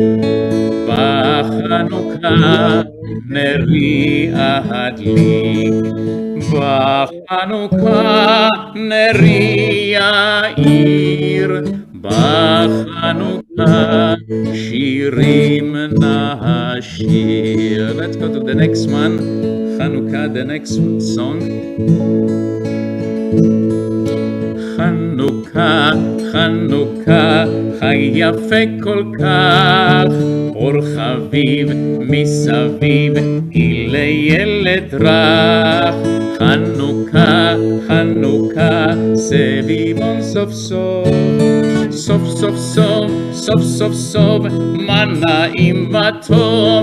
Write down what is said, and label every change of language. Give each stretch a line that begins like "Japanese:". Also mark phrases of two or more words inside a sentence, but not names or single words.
Hebrew: בחנוכה נרי אדליק. בחנוכה נרי יאיר. בחנוכה שירים נשיר.
English: Let's go to the next one. Chanukah, the next song.
Hebrew: Chanukah, Chanukah, חג יפה כל כך, אור חביב מסביב, גילי ילד רך. חנוכה, חנוכה, סביבון סוף סוף, סוף סוף סוף, סוף סוף סוף, מה נעים וטוב.